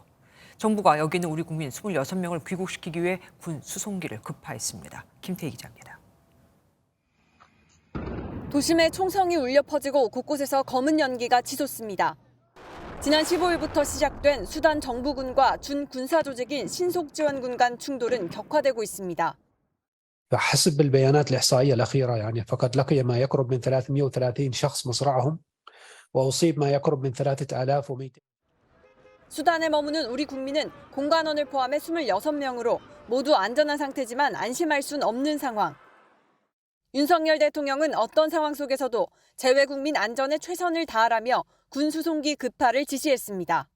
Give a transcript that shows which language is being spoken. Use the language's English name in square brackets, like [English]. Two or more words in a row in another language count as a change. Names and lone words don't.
[Korean] 정부가 여기 있는 우리 국민 26명을 귀국시키기 위해 군 수송기를 급파했습니다. 김태희 기자입니다. 도심에 총성이 울려 퍼지고 곳곳에서 검은 연기가 치솟습니다. 지난 15일부터 시작된 수단 정부군과 준 군사 조직인 신속지원군 간 충돌은 격화되고 있습니다. [Arabic] حسب البيانات الإحصائية الأخيرة يعني فقد لقي ما يقرب من 330 شخص مصرعهم وأصيب ما يقرب من 3,200. [Korean] 수단에 머무는 우리 국민은 공관원을 포함해 26명으로 모두 안전한 상태지만 안심할 순 없는 상황. 윤석열 대통령은 어떤 상황 속에서도 재외국민 안전에 최선을 다하라며 군 수송기 급파를 지시했습니다.